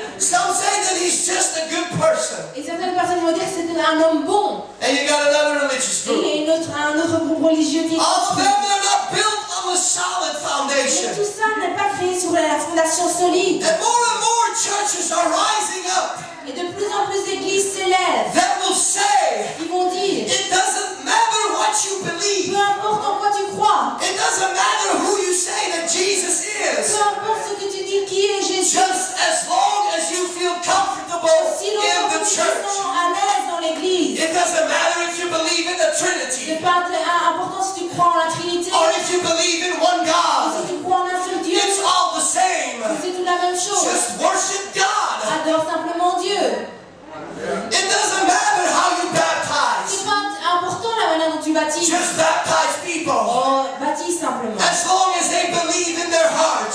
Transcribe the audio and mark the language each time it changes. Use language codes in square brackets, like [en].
[en] Some say that he's just a good person. [fr] Et certaines personnes vont dire que c'est un homme bon. [en] And you got another religious [fr] Et il [en] group. [fr] y a un autre groupe religieux qui est [en] All of [fr] construit. [en] them are not built on a solid [fr] Mais [en] foundation. [fr] tout ça n'est pas créé sur la fondation solide. [en] And more churches are rising up [fr] Et de plus en plus d'églises s'élèvent. [en] that will say, [fr] Ils vont dire, [en] it doesn't matter what you believe. [fr] peu importe en quoi tu crois, [en] It doesn't matter who you say that Jesus [fr] peu [en] is. [fr] importe ce que tu dis qui est Jésus, [en] Just as long as you feel comfortable [fr] si [en] in [fr] longtemps [en] the [fr] que tu te [en] church. [fr] sens à l'aise dans l'église, [en] It doesn't matter if you believe in the Trinity [fr] c'est pas important si tu crois en la Trinité, [en] or if you believe in one [fr] ou [en] God. [fr] si tu crois en un seul Dieu, [en] It's all the same. [fr] c'est tout la même chose. [en] Just worship God. [fr] Adore simplement Dieu. [en] It doesn't matter how you baptize. [fr] C'est pas important la manière dont tu baptises. [en] Just baptize people. [fr] Oh, baptise simplement. [en] As long as they believe in their hearts.